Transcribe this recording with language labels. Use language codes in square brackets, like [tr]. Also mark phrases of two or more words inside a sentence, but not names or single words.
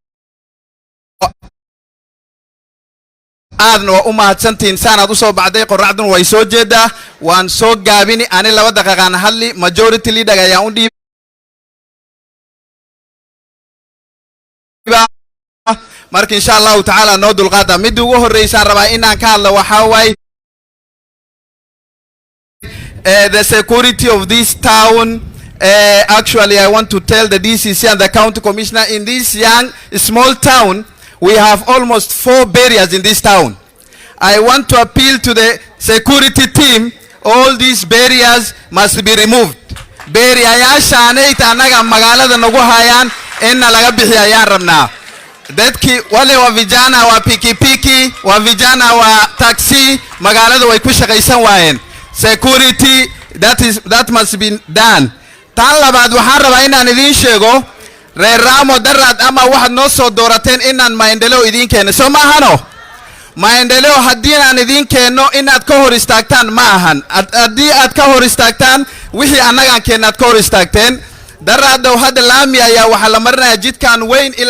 [so] aadna waa u mahadsantiin saanaad u soo baxday qorraxduna way soo jeedaa waan soo gaabini ani 2 daqiiqaan hadli majority leader ayaan u dhiibaa marka [ar] insha Allah ta'ala [so] noo dulqaada mid ugu horeysaan rabaa inaan ka hadlo waxa waay [en] the security of this town. Actually I want to tell the DCC and the county commissioner in this young small town we have almost 4 barriers in this town. I want to appeal to the security team, all these barriers must be removed. [so] Barrier-yaasha anayta anaga magaalada nagu hayaan inna laga bixiyo ayaan rabnaa. [sw] Dadki wale wa vijana wa pikipiki, wa vijana wa taxi, [so] magaalada way ku shaqaysan waayeen. [en] Security, that must be done. [so] Tan labaad waxaan rabaa inaan idin sheego reer Rhamu darad ama waxaad noo soo doorateen inaan maendeleo idin keeno soo maahano maendeleo haddii aan idin keeno inaad ka hor istaagtaan ma ahan haddii aad ka hor istaagtaan wixii annagaan keenaad ka hor istaagteen daraadow hadda laami ayaa waxaa la marinayaa jidkan weyn ilaa